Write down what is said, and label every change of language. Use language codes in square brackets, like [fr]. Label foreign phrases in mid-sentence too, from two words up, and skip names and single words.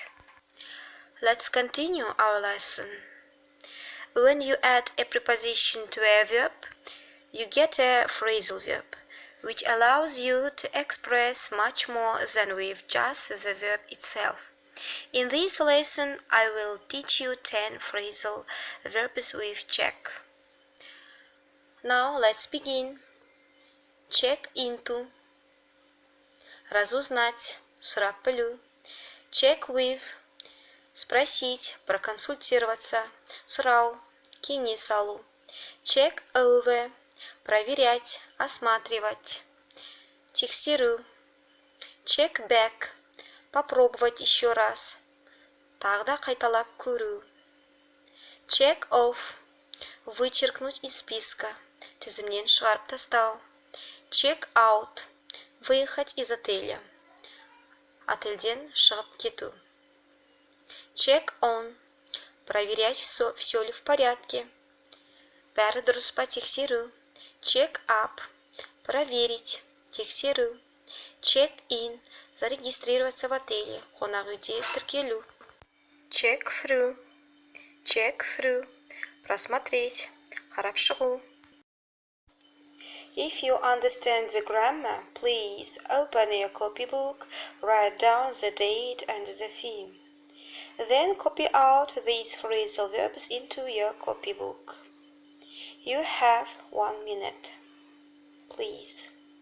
[en] Let's continue our lesson. When you add a preposition to a verb, you get a phrasal verb, which allows you to express much more than with just the verb itself. In this lesson, I will teach you 10 phrasal verbs with check. Now, let's begin. Check into. [kk] Разузнать, сұрап білу. [en] Check with. [ru] Спросить, проконсультироваться. [kk] Сұрау, кеңес алу. [en] Check over. [ru] Проверять, осматривать. [kk] Тексеру. [en] Check back. [ru] Попробовать еще раз. [kk] Тағы да қайталап көру. [en] Check off. [ru] Вычеркнуть из списка. [kk] Тізімнен шығарып тастау. [en] Check out. [ru] Выехать из отеля. [kk] Отельден шығып кету. [en] Check on. [ru] Проверять, все ли в порядке. [kk] Бәрі дұрыс па тексеру. [en] Check up. [ru] Проверить. Тексеру. [en] Check in. [ru] Зарегистрироваться в отеле. [kk] Қонақ үйде тіркелу. [en] Check through. Check through. [ru] Просмотреть. [kk] Қарап шығу. [en] If you understand the grammar, please open your copybook, write down the date and the theme. Then copy out these phrasal verbs into your copybook. You have 1 minute. Please.